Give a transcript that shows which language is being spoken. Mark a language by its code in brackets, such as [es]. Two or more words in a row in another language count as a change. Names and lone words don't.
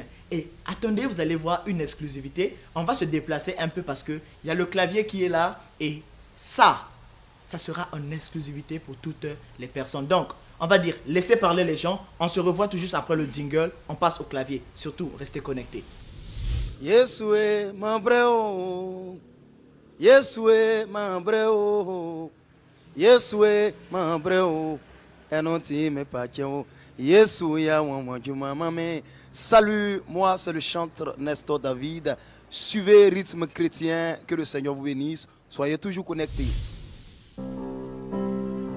[fr] Et attendez, vous allez voir une exclusivité. On va se déplacer un peu parce qu'il y a le clavier qui est là. Et ça sera en exclusivité pour toutes les personnes. Donc, on va dire, laissez parler les gens. On se revoit tout juste après le jingle. On passe au clavier. Surtout, restez connectés. Yesue mambreo, Yesue mambreo, Yesue mambreo, enonti me pacheo, Yesu ya wamajuma mame. Salut, moi c'est le chanteur Nestor David. Suivez Rythme Chrétien, que le Seigneur vous bénisse. Soyez toujours connectés.